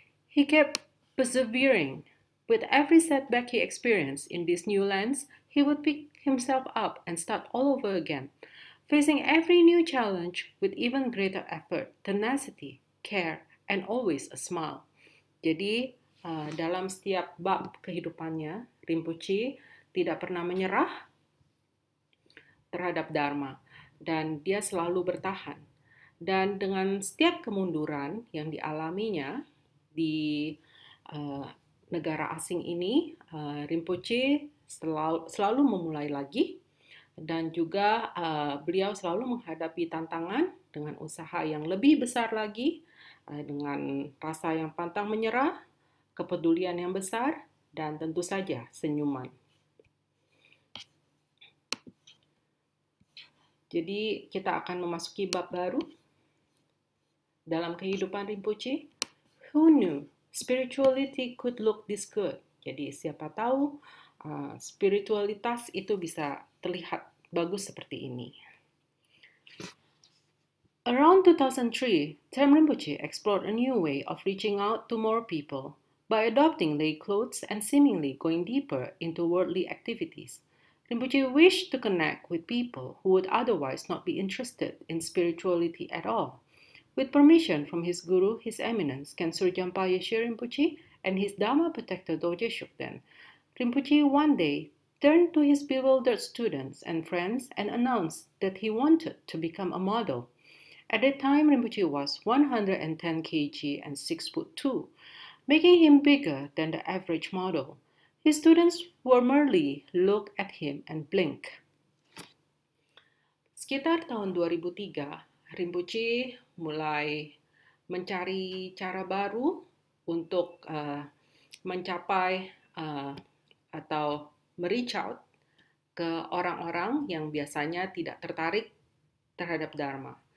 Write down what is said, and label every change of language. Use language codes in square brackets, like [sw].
[en] He kept persevering. With every setback he experienced in these new lands, he would pick himself up and start all over again, facing every new challenge with even greater effort, tenacity, care, and always a smile. [id] Jadi, dalam setiap bab kehidupannya, Rinpoche tidak pernah menyerah terhadap Dharma, dan dia selalu bertahan. Dan dengan setiap kemunduran yang dialaminya di negara asing ini, Rinpoche selalu memulai lagi, dan juga beliau selalu menghadapi tantangan dengan usaha yang lebih besar lagi, dengan rasa yang pantang menyerah, kepedulian yang besar, dan tentu saja senyuman. Jadi kita akan memasuki bab baru dalam kehidupan Rinpoche. [en] Who knew spirituality could look this good? [id] Jadi siapa tahu spiritualitas itu bisa terlihat bagus seperti ini. [en] Around 2003, Tem Rinpoche explored a new way of reaching out to more people by adopting lay clothes and seemingly going deeper into worldly activities. Rinpoche wished to connect with people who would otherwise not be interested in spirituality at all. With permission from his guru, His Eminence Ken Surjampa Yeshe Rinpoche and his Dharma protector Dorje Shukden, Rinpoche one day turned to his bewildered students and friends and announced that he wanted to become a model. At that time, Rinpoche was 110 kg and 6'2", making him bigger than the average model. His students were merely look at him and blink. [id] Sekitar tahun 2003, Rinpoche mulai mencari cara baru untuk mencapai atau [en] reach out [id] ke orang-orang yang biasanya tidak tertarik terhadap Dharma.